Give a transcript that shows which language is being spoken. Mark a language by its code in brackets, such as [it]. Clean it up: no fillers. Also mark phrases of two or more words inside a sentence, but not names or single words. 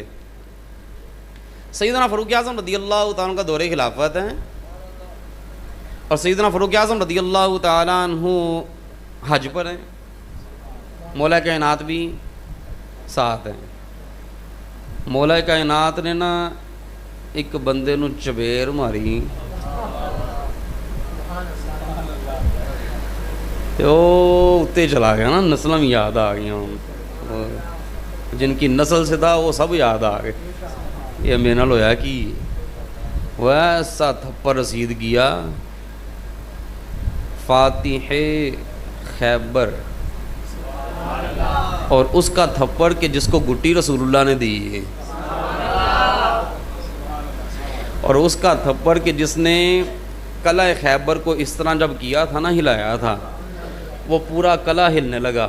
[ur] سیدنا فاروق اعظم [ar] رضی اللہ تعالیٰ [ur] کا دور خلافت ہے، اور سیدنا فاروق اعظم [ar] رضی اللہ تعالیٰ عنہ [ur] حج پر ہیں. مولا کائنات بھی ساتھ ہیں. [pa] مولا کائنات نے نا ایک بندے نو چبیر ماری تے او اتے چلا گیا نا, نسلاں بھی یاد آ گئی, [ur] جن کی نسل سے تھا وہ سب یاد آ گئے. یہ [pa] میرے نال ہویا [ur] کہ وہ ایسا تھپڑ رسید کیا فاتح خیبر, اور اس کا تھپڑ کہ جس کو گٹی رسول اللہ نے دی ہے, اور اس کا تھپڑ کہ جس نے قلعہ خیبر کو اس طرح جب کیا تھا نا, ہلایا تھا, وہ پورا قلعہ ہلنے لگا.